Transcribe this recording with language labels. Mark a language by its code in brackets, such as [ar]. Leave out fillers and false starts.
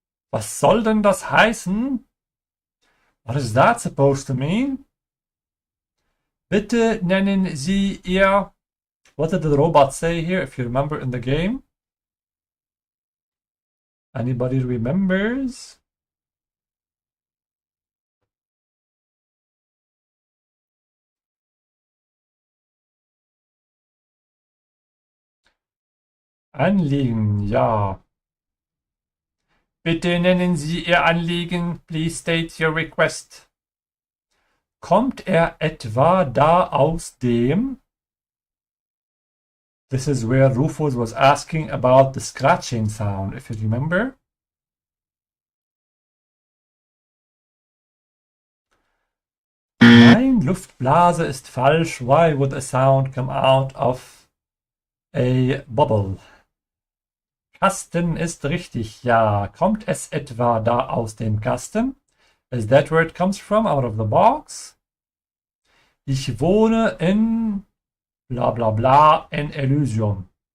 [de] Was soll denn das heißen? [en] What is that supposed to mean? [de] Bitte nennen Sie Ihr... [en] What did the robot say here, if you remember in the game? Anybody remembers? [de] Anliegen, ja. Bitte nennen Sie Ihr Anliegen. [en] Please state your request. [de] Kommt er etwa da aus dem? [en] This is where Rufus was asking about the scratching sound, if you remember. [de] Nein, Luftblase ist falsch. [en] Why would a sound come out of a bubble? [de] Kasten ist richtig, ja. Kommt es etwa da aus dem Kasten? [en] Is that where it comes from, out of the box? [de] Ich wohne in bla bla bla in Elysium.